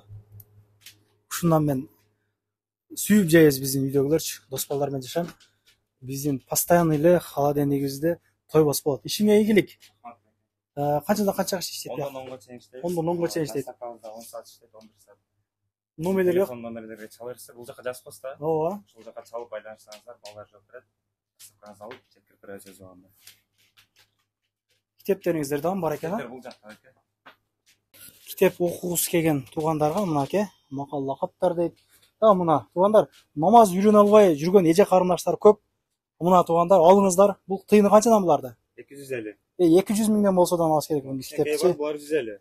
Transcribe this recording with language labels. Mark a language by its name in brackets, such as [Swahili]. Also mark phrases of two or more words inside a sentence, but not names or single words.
[Kyrgyz] Ушундан мен сүйүп жейбиз биздин үйдөгүлөрчү. Дос балдар менен жашайм. Биздин постоянный эле холодильнигибизде тойбос болот. Ишиңе ийгилик. Канчадан канчага иштейт? 10-10 чейин иштейт. 10-10 чейин иштейт. 10 саат иштейт, 11 саат. [Kazakh] номерлер жоқ. [Kyrgyz] Телефон номерлерге чала берсе, [Kazakh] бұл жаққа жазып қойса, [Kyrgyz] Ооба. [Kazakh] сол жаққа чалып байланышсаңыздар, балалар жауап береді. Сыпқаңыз алып, жеткіріп береді өз уақытында. [Kyrgyz] Китептериңиздер дагы бар экен, а? [Kazakh] Бұл жақта екен. [Kyrgyz] Китеп окугусу келген туугандарга мына аке макал лакаптар дейт. Мына туугандар намаз үйрөнө албай жүргөн эже карындаштар көп. Мына туугандар алыңыздар. Бул тыйыны канчадан буларды? 250. 200 миңден болсо да алыш керек бул китепти. [Kazakh] Бұлар 150.